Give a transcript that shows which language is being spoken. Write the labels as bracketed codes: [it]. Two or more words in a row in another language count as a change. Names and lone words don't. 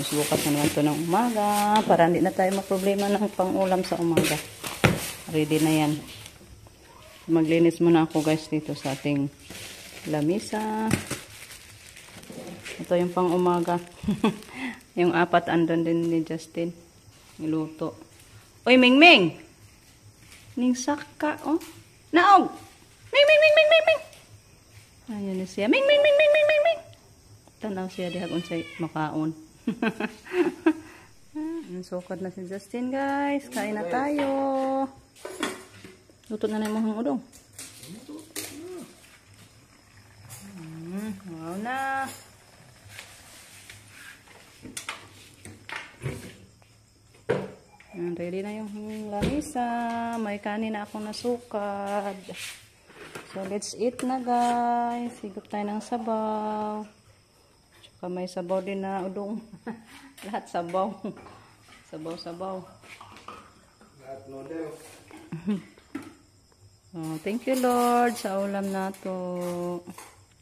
[tl] Bukas na naman ito ng umaga. Para hindi na tayo maproblema ng pang-ulam sa umaga. Ready na yan. Maglinis muna ako, guys, dito sa ating lamisa. Ito yung pang umaga. Yung 4 andun din ni Justin. Niluto. Uy, Ming Ming! Ning saka, oh. Naog! Ming Ming Ming Ming Ming Ming! Ayan na siya. Ming Ming Ming Ming Ming Ming Ming! [ceb] Tanaw siya dihag unsay makaon. [tl] Sukad na si Justin, guys. Kain na tayo. Luto na na yung mga udong. Wow na. Ready na yung lamisa. May kanin na akong nasukad. So, [en] let's eat [tl] na, guys. Higop tayo ng sabaw. Tsaka may sabaw din na udong. Lahat sabaw. Sabaw-sabaw. Lahat noodles. [en] Oh, thank you, [tl] Lord, sa ulam na to.